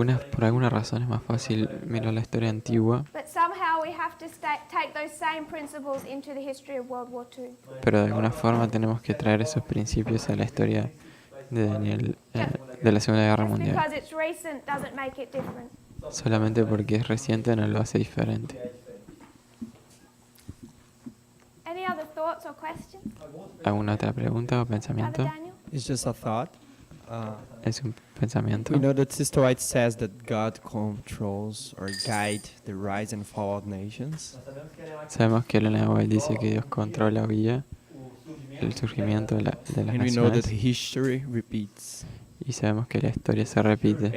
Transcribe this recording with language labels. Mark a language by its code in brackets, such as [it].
[es] Por alguna razón es más fácil mirar la historia antigua, [en] But somehow we have to take those same principles into the history of World War II. [es] pero de alguna forma tenemos que traer esos principios a la historia de Daniel, de la Segunda Guerra [en] Just [es] Mundial. [en] because it's recent doesn't make it different. [es] Solamente porque es reciente no lo hace diferente. [en] Any other thoughts or questions? [es] ¿Alguna otra pregunta o [en] Brother [es] pensamiento? [en] Daniel? It's just a thought. [es] Es un pensamiento. [en] We know that Sister White says that God controls or guide the rise and fall of nations. [es] Sabemos que Elena White dice que Dios controla o guía el surgimiento de las [en] And we know that [es] naciones [en] history repeats. [es] y sabemos que la historia se repite.